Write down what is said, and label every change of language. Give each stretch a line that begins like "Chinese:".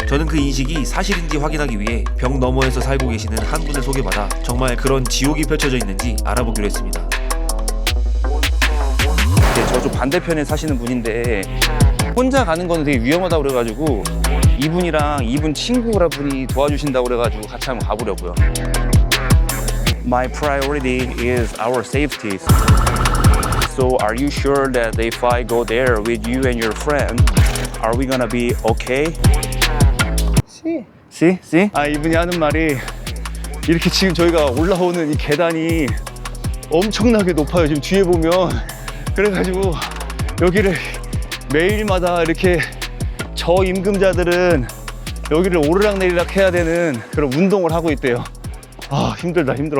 Korean: 저는 그 인식이 사실인지 확인하기 위해 벽 너머에서 살고 계시는 한 분을 소개받아 정말 그런 지옥이 펼쳐져 있는지 알아보기로 했습니다. 네, 저쪽 반대편에 사시는 분인데 혼자 가는 거는 되게 위험하다고 그래가지고 이분이랑 이분 친구분이 도와주신다고 그래가지고 같이 한번 가보려고요.
English: My priority is our safety. So are you sure that if I go there with you and your friend, are we gonna be okay? See?
Korean: 아, 이분이 하는 말이 이렇게 지금 저희가 올라오는 이 계단이 엄청나게 높아요. 지금 뒤에 보면. 그래가지고 여기를 매일마다 이렇게 저임금자들은 여기를 오르락내리락 해야 되는 그런 운동을 하고 있대요. 아, 힘들어.